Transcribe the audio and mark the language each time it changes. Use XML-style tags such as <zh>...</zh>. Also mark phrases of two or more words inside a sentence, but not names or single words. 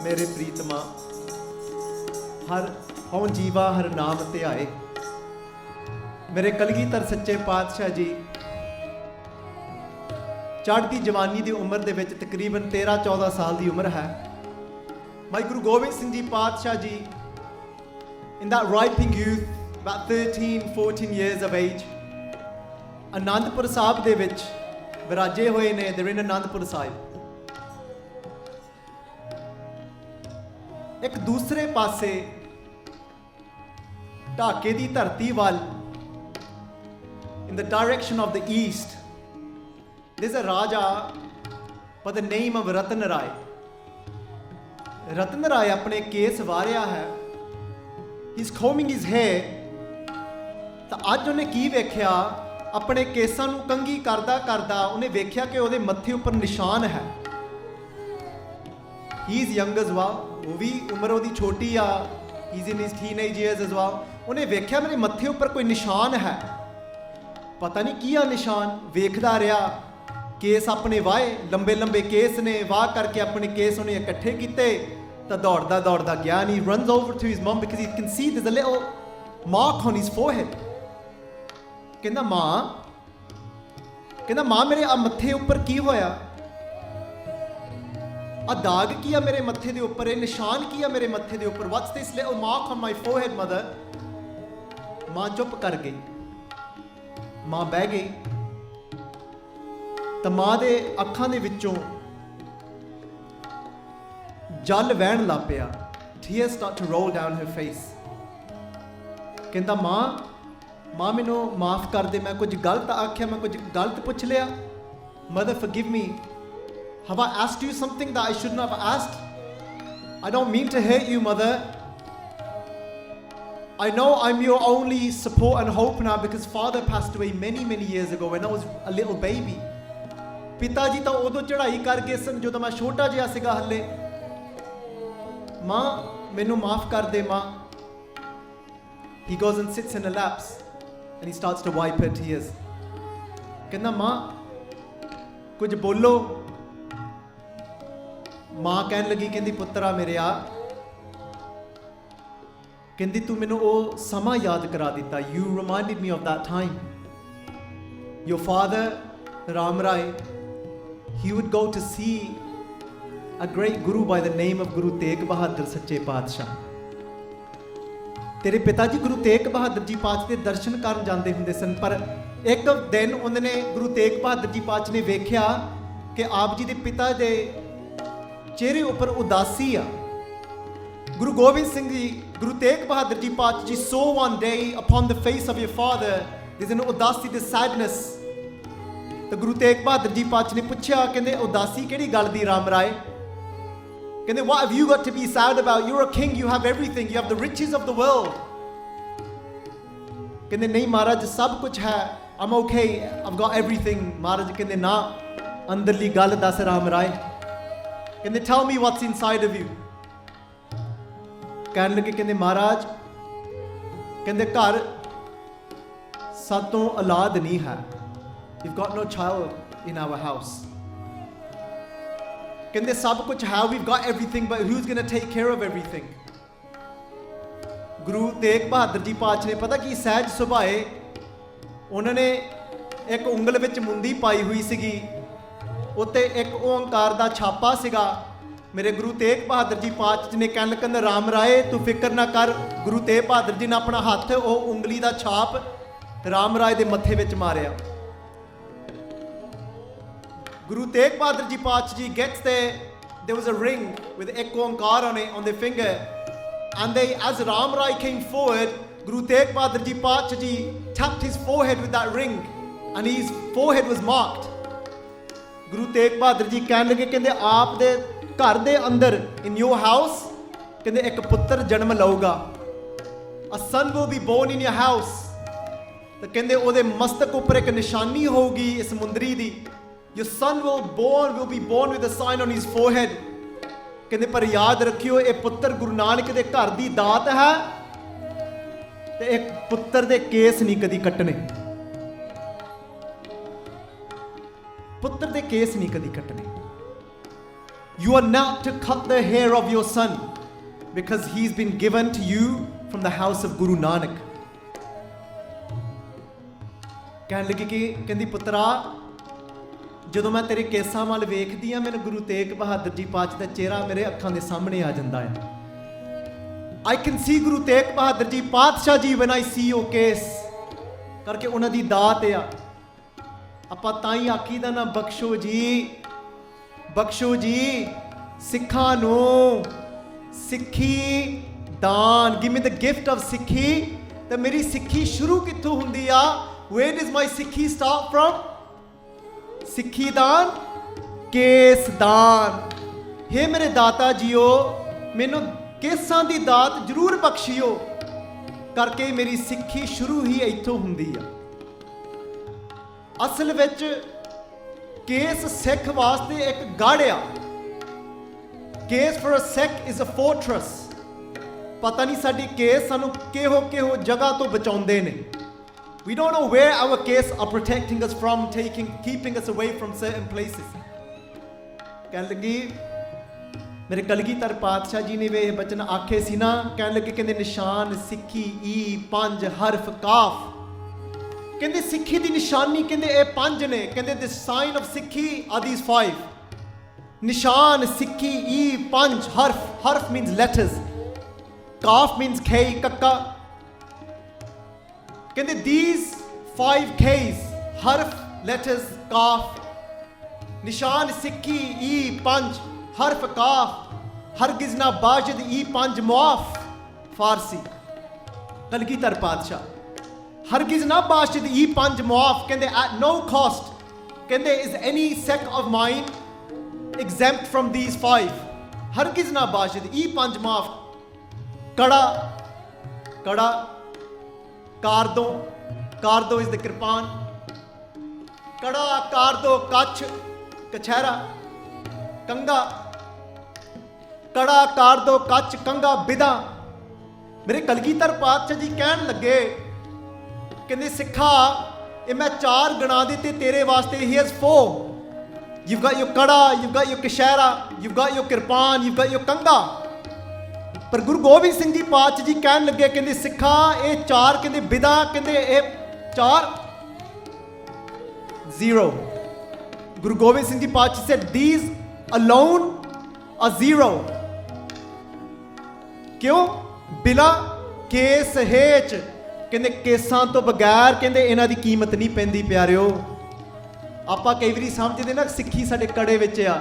<pa>ਮੇਰੇ ਪ੍ਰੀਤਮਾ, ਹਰ ਹਉ ਜੀਵਾ ਹਰ ਨਾਮ ਧਿਆਏ। ਮੇਰੇ ਕਲਗੀਧਰ ਸੱਚੇ ਪਾਤਸ਼ਾਹ ਜੀ ਚੜ੍ਹਦੀ ਜਵਾਨੀ ਦੀ ਉਮਰ ਦੇ ਵਿੱਚ ਤਕਰੀਬਨ 13-14 ਸਾਲ ਦੀ ਉਮਰ ਹੈ।</pa> <en>ਮਾਈ ਗੁਰੂ ਗੋਬਿੰਦ ਸਿੰਘ ਜੀ ਪਾਤਸ਼ਾਹ ਜੀ in that ripening youth, about 13-14 years of age,</en> <pa>ਅਨੰਦਪੁਰ ਸਾਹਿਬ ਦੇ ਵਿੱਚ ਵਿਰਾਜੇ ਹੋਏ ਨੇ।</pa> <en>they're in ਅਨੰਦਪੁਰ ਸਾਹਿਬ।</en> <pa>ਇੱਕ ਦੂਸਰੇ ਪਾਸੇ ਢਾਕੇ ਦੀ ਧਰਤੀ ਵੱਲ</pa> <en>in the direction of the east, there's a Raja by the name of Ratan Rai.</en> <pa>Ratan Rai ਆਪਣੇ ਕੇਸ ਵਾਰਿਆ ਹੈ।</pa> <en>He's combing his hair</en> <pa>ਤਾਂ ਅੱਜ ਉਹਨੇ ਕੀ ਵੇਖਿਆ, ਆਪਣੇ ਕੇਸਾਂ ਨੂੰ ਕੰਘੀ ਕਰਦਾ ਕਰਦਾ ਉਹਨੇ ਵੇਖਿਆ ਕਿ ਉਹਦੇ ਮੱਥੇ ਉੱਪਰ ਨਿਸ਼ਾਨ ਹੈ।</pa> <en>he is young as well,</en> <pa>ਉਹ ਵੀ ਉਮਰ ਉਹਦੀ ਛੋਟੀ ਆ,</pa> <en>he is in his teenage years as well.</en> <pa>ਉਹਨੇ ਵੇਖਿਆ ਮੇਰੇ ਮੱਥੇ ਉੱਪਰ ਕੋਈ ਨਿਸ਼ਾਨ ਹੈ, ਪਤਾ ਨਹੀਂ ਕੀ ਆ ਨਿਸ਼ਾਨ। ਵੇਖਦਾ ਰਿਹਾ, ਕੇਸ ਆਪਣੇ ਵਾਹੇ, ਲੰਬੇ ਲੰਬੇ ਕੇਸ ਨੇ, ਵਾਹ ਕਰਕੇ ਆਪਣੇ ਕੇਸ ਉਹਨੇ ਇਕੱਠੇ ਕੀਤੇ ਤਾਂ ਦੌੜਦਾ ਦੌੜਦਾ ਗਿਆ।</pa> <en>and he runs over to his mom because he can see there's a little mark on his forehead.</en> <pa>ਕਹਿੰਦਾ ਮਾਂ ਮੇਰੇ ਆ ਮੱਥੇ ਉੱਪਰ ਕੀ ਹੋਇਆ, ਆ ਦਾਗ ਕੀ ਆ ਮੇਰੇ ਮੱਥੇ ਦੇ ਉੱਪਰ, ਇਹ ਨਿਸ਼ਾਨ ਕੀ ਆ ਮੇਰੇ ਮੱਥੇ ਦੇ ਉੱਪਰ,</pa> <en>what's this little mark on my forehead mother?</en> <pa>ਮਾਂ ਚੁੱਪ ਕਰ ਗਈ, ਮਾਂ ਬਹਿ ਗਈ ਤਾਂ ਮਾਂ ਦੇ ਅੱਖਾਂ ਦੇ ਵਿੱਚੋਂ ਜਲ ਵਹਿਣ ਲੱਗ ਪਿਆ।</pa> <en>Tears start to roll down her face.</en> <pa>ਕਹਿੰਦਾ ਮਾਂ ਮੈਨੂੰ ਮਾਫ ਕਰ ਦੇ, ਮੈਂ ਕੁਝ ਗਲਤ ਆਖਿਆ, ਮੈਂ ਕੁਝ ਗਲਤ ਪੁੱਛ ਲਿਆ।</pa> <en>Mother, forgive me. Have I asked you something that I shouldn't have asked? I don't mean to hurt you, mother. I know I'm your only support and hope now because father passed away many years ago when I was a little baby.</en> <pa>ਪਿਤਾ ਜੀ ਤਾਂ ਉਦੋਂ ਚੜ੍ਹਾਈ ਕਰ ਗਏ ਸਨ ਜਦੋਂ ਮੈਂ ਛੋਟਾ ਜਿਹਾ ਸੀਗਾ ਹੱਲੇ। ਮਾਂ ਮੈਨੂੰ ਮਾਫ ਕਰ ਦੇ ਮਾਂ।</pa> <en>He goes and sits in her laps and he starts to wipe her tears.</en> <pa>ਕਹਿੰਦਾ ਮਾਂ ਕੁਝ ਬੋਲੋ। ਮਾਂ ਕਹਿਣ ਲੱਗੀ, ਕਹਿੰਦੀ ਪੁੱਤਰਾ ਮੇਰਿਆ, ਕਹਿੰਦੀ ਤੂੰ ਮੈਨੂੰ ਉਹ ਸਮਾਂ ਯਾਦ ਕਰਾ ਦਿੱਤਾ।</pa> <en>You reminded me of that time. Your father, Ram Rai, he would go to see a great guru by the name of Guru Tegh Bahadur</en> <pa>ਸੱਚੇ ਪਾਤਸ਼ਾਹ। ਤੇਰੇ ਪਿਤਾ ਜੀ ਗੁਰੂ ਤੇਗ ਬਹਾਦਰ ਜੀ ਪਾਤਸ਼ਾਹ ਦੇ ਦਰਸ਼ਨ ਕਰਨ ਜਾਂਦੇ ਹੁੰਦੇ ਸਨ, ਪਰ ਇੱਕ ਦਿਨ ਉਹਨਾਂ ਨੇ ਗੁਰੂ ਤੇਗ ਬਹਾਦਰ ਜੀ ਪਾਤਸ਼ਾਹ ਨੇ ਵੇਖਿਆ ਕਿ ਆਪ ਜੀ ਦੇ ਪਿਤਾ ਦੇ ਚਿਹਰੇ ਉੱਪਰ ਉਦਾਸੀ ਆ।</pa> <en>ਗੁਰੂ ਗੋਬਿੰਦ ਸਿੰਘ ਜੀ, ਗੁਰੂ ਤੇਗ ਬਹਾਦਰ ਜੀ ਪਾਤਸ਼ਾਹ ਜੀ saw one day upon the face of your father there's an udasi, the sadness.</en> <pa>ਤਾਂ ਗੁਰੂ ਤੇਗ ਬਹਾਦਰ ਜੀ ਪਾਤਸ਼ਾਹ ਨੇ ਪੁੱਛਿਆ, ਕਹਿੰਦੇ ਉਦਾਸੀ ਕਿਹੜੀ ਗੱਲ ਦੀ ਰਾਮ ਰਾਏ?</pa> <en>ਕਹਿੰਦੇ what have you got to be sad about? You're a king, you have everything, you have the riches of the world.</en> <pa>ਕਹਿੰਦੇ ਨਹੀਂ ਮਹਾਰਾਜ ਸਭ ਕੁਝ ਹੈ,</pa> <en>I'm okay, I've got everything.</en> <pa>ਮਹਾਰਾਜ ਕਹਿੰਦੇ ਨਾ, ਅੰਦਰਲੀ ਗੱਲ ਦੱਸ ਰਾਮ ਰਾਏ।</pa> <en>ਕਹਿੰਦੇ tell me what's inside of you.</en> <pa>ਕਹਿਣ ਲੱਗੇ, ਕਹਿੰਦੇ ਮਹਾਰਾਜ, ਕਹਿੰਦੇ ਘਰ ਸਾਤੋਂ ਔਲਾਦ ਨਹੀਂ ਹੈ,</pa> <en>we've got no child in our house.</en> <pa>ਕਹਿੰਦੇ ਸਭ ਕੁਝ ਹੈ,</pa> <en>we've got everything, but who's going to take care of everything?</en> <pa>ਗੁਰੂ ਤੇਗ ਬਹਾਦਰ ਜੀ ਪਾਤਸ਼ਾਹ ਨੇ ਪਤਾ ਕੀ ਸਹਿਜ ਸੁਭਾਏ, ਉਹਨਾਂ ਨੇ ਇੱਕ ਉਂਗਲ ਵਿੱਚ ਮੁੰਦੀ ਪਾਈ ਹੋਈ ਸੀਗੀ, ਉੱਤੇ ਇੱਕ ਓਂਕਾਰ ਦਾ ਛਾਪਾ ਸੀਗਾ। ਮੇਰੇ ਗੁਰੂ ਤੇਗ ਬਹਾਦਰ ਜੀ ਪਾਤਸ਼ਾਹ ਨੇ ਕਹਿਣ ਲੱਗੇ, ਰਾਮ ਰਾਏ ਤੂੰ ਫਿਕਰ ਨਾ ਕਰ। ਗੁਰੂ ਤੇਗ ਬਹਾਦਰ ਜੀ ਨੇ ਆਪਣਾ ਹੱਥ ਉਹ ਉਂਗਲੀ ਦਾ ਛਾਪ ਰਾਮ ਰਾਏ ਦੇ ਮੱਥੇ ਵਿੱਚ ਮਾਰਿਆ।</pa> <en>Guru Tegh Bahadur Ji Paatshah Ji gets there was a ring with Ek Onkar on it, on their finger, and as Ram Rai came forward, Guru Tegh Bahadur Ji Paatshah Ji tapped his forehead with that ring and his forehead was marked.</en> <pa>Guru Tegh Bahadur Ji ਕਹਿਣ ਲੱਗੇ, ਕਹਿੰਦੇ ਆਪ ਦੇ ਘਰ ਦੇ ਅੰਦਰ</pa> <en>in your house,</en> <pa>ਕਹਿੰਦੇ ਇੱਕ ਪੁੱਤਰ ਜਨਮ ਲਊਗਾ,</pa> <en>a son will be born in your house.</en> <pa>ਤਾਂ ਕਹਿੰਦੇ ਉਹਦੇ ਮਸਤਕ ਉੱਪਰ ਇੱਕ ਨਿਸ਼ਾਨੀ ਹੋਊਗੀ ਇਸ ਮੁੰਦਰੀ ਦੀ।</pa> <en>Your son will be born with a sign on his forehead.</en> <pa>ਕਹਿੰਦੇ ਪਰ ਯਾਦ ਰੱਖਿਓ ਇਹ ਪੁੱਤਰ ਗੁਰੂ ਨਾਨਕ ਦੇ ਘਰ ਦੀ ਦਾਤ ਹੈ ਤੇ ਇੱਕ ਪੁੱਤਰ ਦੇ ਕੇਸ ਨਹੀਂ ਕਦੀ ਕੱਟਣੇ, ਪੁੱਤਰ ਦੇ ਕੇਸ ਨਹੀਂ ਕਦੀ ਕੱਟਣੇ।</pa> <en>You are not to cut the hair of your son because he's been given to you from the house of Guru Nanak.</en> <pa>ਕਹਿਣ ਲੱਗੀ ਕਿ ਕਹਿੰਦੀ ਪੁੱਤਰਾ ਜਦੋਂ ਮੈਂ ਤੇਰੇ ਕੇਸਾਂ ਵੱਲ ਵੇਖਦੀ ਆ, ਮੈਨੂੰ ਗੁਰੂ ਤੇਗ ਬਹਾਦਰ ਜੀ ਪਾਤਸ਼ਾਹ ਦਾ ਚਿਹਰਾ ਮੇਰੇ ਅੱਖਾਂ ਦੇ ਸਾਹਮਣੇ ਆ ਜਾਂਦਾ ਹੈ।</pa> <en>I can see Guru Tegh Bahadur Ji Paatshah Ji when I see your case.</en> <pa>ਕਰਕੇ ਉਹਨਾਂ ਦੀ ਦਾਤ ਆ। ਆਪਾਂ ਤਾਂ ਹੀ ਆਖੀਦਾ ਨਾ ਬਖਸ਼ੋ ਜੀ ਸਿੱਖਾਂ ਨੂੰ ਸਿੱਖੀ ਦਾਨ,</pa> <en>give me the gift of ਸਿੱਖੀ।</en> <pa>ਤੇ ਮੇਰੀ ਸਿੱਖੀ ਸ਼ੁਰੂ ਕਿੱਥੋਂ ਹੁੰਦੀ ਆ?</pa> <en>Where does my ਸਿੱਖੀ start from?</en> <pa>ਸਿੱਖੀ ਦਾਨ, ਕੇਸ ਦਾਨ। ਹੇ ਮੇਰੇ ਦਾਤਾ ਜੀਓ, ਮੈਨੂੰ ਕੇਸਾਂ ਦੀ ਦਾਤ ਜ਼ਰੂਰ ਬਖਸ਼ਿਓ। ਕਰਕੇ ਮੇਰੀ ਸਿੱਖੀ ਸ਼ੁਰੂ ਹੀ ਇੱਥੋਂ ਹੁੰਦੀ ਆ। ਅਸਲ ਵਿੱਚ ਕੇਸ ਸਿੱਖ ਵਾਸਤੇ ਇੱਕ ਗੜ੍ਹ ਆ।</pa> <en>ਕੇਸ for a Sikh is a fortress।</en> <pa>ਪਤਾ ਨਹੀਂ ਸਾਡੀ ਕੇਸ ਸਾਨੂੰ ਕਿਹੋ ਜਗ੍ਹਾ ਤੋਂ ਬਚਾਉਂਦੇ ਨੇ।</pa> <en>We don't know where our case are protecting us from, keeping us away from certain places.</en> <pa>ਕਹਿਣ ਲੱਗੀ ਮੇਰੇ ਕਲਗੀਧਰ ਪਾਤਸ਼ਾਹ ਜੀ ਨੇ ਵੀ ਇਹ ਬਚਨ ਆਖੇ ਸੀ ਨਾ, ਕਹਿਣ ਲੱਗੇ ਕਹਿੰਦੇ</pa> <fa>نشان سکھی ای 5 حرف کاف.</fa> <pa>ਕਹਿੰਦੇ ਸਿੱਖੀ ਦੀ ਨਿਸ਼ਾਨੀ ਕਹਿੰਦੇ ਇਹ 5 ਨੇ।</pa> <en>ਕਹਿੰਦੇ the sign of ਸਿੱਖੀ are these 5।</en> <fa>نشان سکھی ای 5 حرف</fa> <en>means letters, ਕਾਫ means K ਕੱਕਾ।</en> <fa>ਕਹਿੰਦੇ</fa> <en>these 5 K's</en> <fa>ਹਰਫ letters کاف نشان سکھی ای 5 حرف کاف هرگز نه باشد ای 5 معاف.</fa> <pa>ਫਾਰਸੀ ਕਲਗੀਧਰ ਪਾਤਸ਼ਾਹ</pa> <fa>هرگز نه باشد ای 5 معاف.</fa> <en>ਕਹਿੰਦੇ at no cost ਕਹਿੰਦੇ is any sect of mine exempt from these 5।</en> <fa>هرگز نه باشد ای 5 معاف. کڑا کارد</fa> <en>is the</en> <fa>ਕਿਰਪਾਨ। کڑا کارد کچھ کچھہرا کنگھا. کڑا کارد کچھ کنگھا بدان.</fa> <pa>ਮੇਰੇ ਕਲਗੀਧਰ ਪਾਤਸ਼ਾਹ ਜੀ ਕਹਿਣ ਲੱਗੇ ਕਹਿੰਦੇ ਸਿੱਖਾ ਇਹ ਮੈਂ 4 ਗਣਾ ਦਿੱਤੇ ਤੇਰੇ ਵਾਸਤੇ।</pa> <en>he has 4। you've got your ਕੜਾ, you've got your ਕਛਹਿਰਾ, you've got your ਕਿਰਪਾਨ, you've got your ਕੰਗਾ।</en> <pa>ਪਰ ਗੁਰੂ ਗੋਬਿੰਦ ਸਿੰਘ ਜੀ ਪਾਤਸ਼ਾਹ ਜੀ ਕਹਿਣ ਲੱਗੇ ਕਹਿੰਦੇ ਸਿੱਖਾ ਇਹ 4 ਕਹਿੰਦੇ ਬਿਦਾ ਕਹਿੰਦੇ ਇਹ 4 0।</pa> <en>ਗੁਰੂ ਗੋਬਿੰਦ ਸਿੰਘ ਜੀ ਪਾਤਸ਼ਾਹ said these alone are 0।</en> <pa>ਕਿਉਂ?</pa> <fa>بلا کیس هیچ</fa> <pa>ਕਹਿੰਦੇ ਕੇਸਾਂ ਤੋਂ ਬਗੈਰ ਕਹਿੰਦੇ ਇਹਨਾਂ ਦੀ ਕੀਮਤ ਨਹੀਂ ਪੈਂਦੀ। ਪਿਆਰਿਓ ਆਪਾਂ ਕਈ ਵਾਰੀ ਸਮਝਦੇ ਨਾ ਸਿੱਖੀ ਸਾਡੇ ਕੜੇ ਵਿੱਚ ਆ।</pa>